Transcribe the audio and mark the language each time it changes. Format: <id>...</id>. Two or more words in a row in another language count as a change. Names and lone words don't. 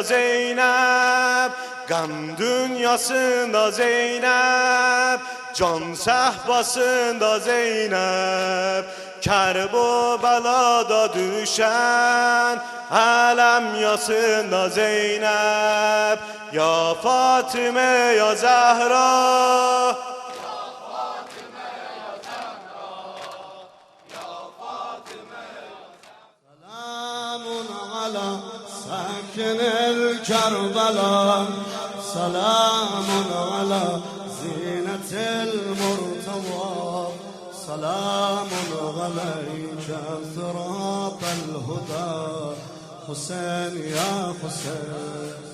<tr>Zeynep, gam dünyasında Zeynep, can sehpasında Zeynep, Kerbela'da düşen alem yasında Zeynep,</tr> <ar>يا فاطمة يا زهراء. ساكن الكربلاء سلام على زينة المرتضى سلام عليك ثراب الهدى حسين يا حسين</ar>